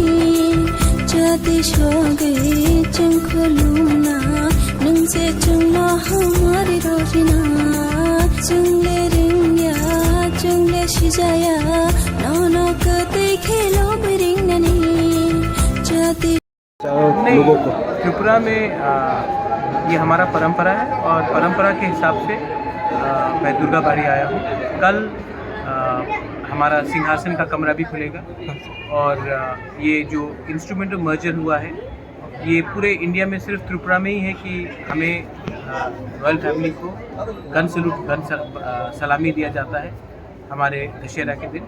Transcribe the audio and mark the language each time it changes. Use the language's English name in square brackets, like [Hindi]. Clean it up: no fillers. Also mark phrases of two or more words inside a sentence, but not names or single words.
[Kok Borok] jati shoge chungkhuluna nung se chunglo hamari rojina chungle ringya chungle shijaya nono kate khelo bring nani jati [Hindi] लोगों को त्रिपुरा में ये हमारा परंपरा है और परंपरा के हिसाब से मैं दुर्गा बाड़ी आया हूँ। कल हमारा सिंहासन का कमरा भी खुलेगा और ये जो [English] instrumental merger [Hindi] हुआ है ये पूरे इंडिया में सिर्फ त्रिपुरा में ही है कि हमें [English] royal family [Hindi] को [English] gun salute [Hindi] गन सलामी दिया जाता है हमारे दशहरा के दिन।